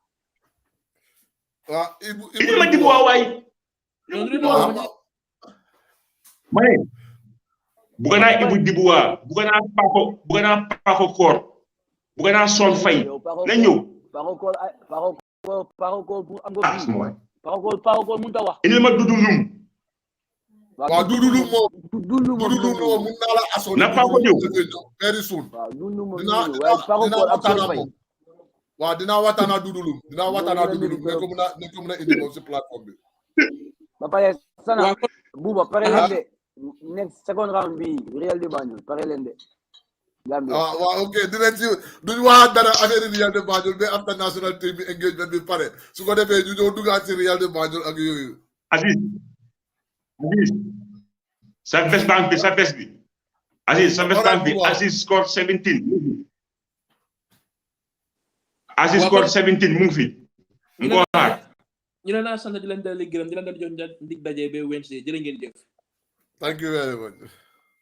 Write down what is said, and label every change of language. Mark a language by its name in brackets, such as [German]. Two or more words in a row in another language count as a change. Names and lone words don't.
[Wolof] Ibu ma Dimbois waay ma ne bugga naa Ibu Dimbois bugga naa Paco Koor bugga naa Sol Faye na ñëw Paco Koor pour am ko Paco Koor mun ta wax indi ma Dudu Lum waaw Dudu Lum moom mun naa la aso na Paco ñëw [English] very soon [Wolof] dinaa waxtaan ak Dudu Lum ne ko mun a indi moom si plateforme bi ba pare Sana Buuba pare leen de [English] next second round [Wolof] bi Real de Banjul pare leen de Gambia waaw ok dinañ si duñ waxaat dara affaire Real de Banjul mais [English] after national team [Wolof] bi engagement bi pare su ko defee ñu ñëw duggaat si Real de Banjul ak yooyu Aziz sa [English] best bank [Wolof] bi Aziz sa [English] best bank [Wolof] bi Aziz score 17 Aziz score 17 mu ngi fi mu ko xaar ñu leen sant di leen dalal gërëm di leen dal jox ndig daje ba Wednesday jërë ngeen jëf [English] thank you very much